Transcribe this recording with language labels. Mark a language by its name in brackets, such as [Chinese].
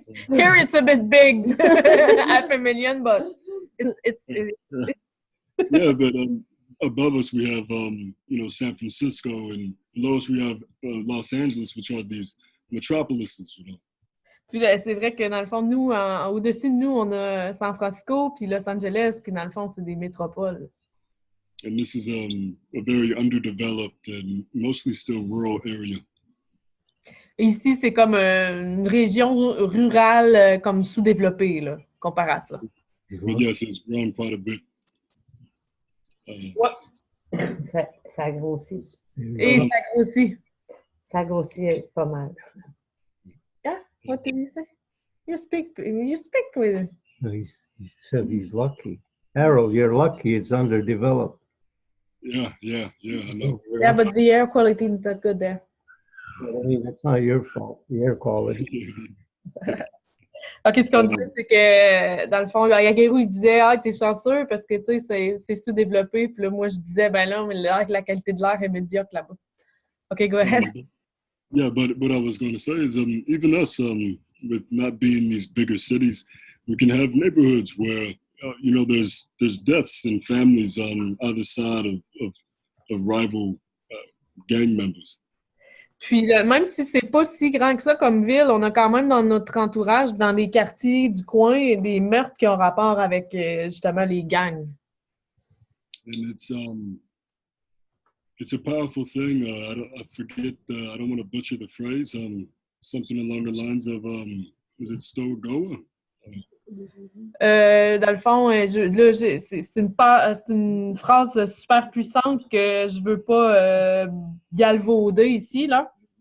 [English] Here it's a bit big, 500,000, but it's Yeah, but above us we have San Francisco, and below us we have Los Angeles, which are these metropolises, [French] Puis là, c'est vrai que dans le fond, nous, au-dessus de nous, on a San Francisco, puis Los Angeles, puis dans le fond, c'est des métropoles. [English] And this is a very underdeveloped and mostly still rural area. [French] Ici, c'est comme une région rurale comme sous-développée, là, comparé à ça. [English] But yes, it's grown quite a bit. [French] Ça a grossi. Et ça grossit. Ça a grossi pas mal. [English] Yeah? What did you say? You speak with... He said he's lucky. Harold, you're lucky it's underdeveloped. Yeah, I know. Yeah, but the air quality is not good there. I mean, that's not your fault, the air quality. [French] OK, ce qu'on disait, c'est que, dans le fond, Yagero, il disait « Ah, t'es chanceux parce que, tu sais, c'est sous-développé. » Puis là, moi, je disais « Ben là, mais la qualité de l'air est médiocre là-bas. » OK, [English] go ahead. Yeah, but what I was going to say is even us, with not being these bigger cities, we can have neighborhoods where, there's deaths in families on either side of rival gang members. [French] Puis, même si c'est pas si grand que ça comme ville, on a quand même dans notre entourage, dans les quartiers du coin, des meurtres qui ont rapport avec justement les gangs. [English] And it's a powerful thing. I forget. I don't want to butcher the phrase. Something along the lines of is it Stogoa? [French] Dans le fond, c'est une phrase super puissante que je veux pas galvauder ici, là.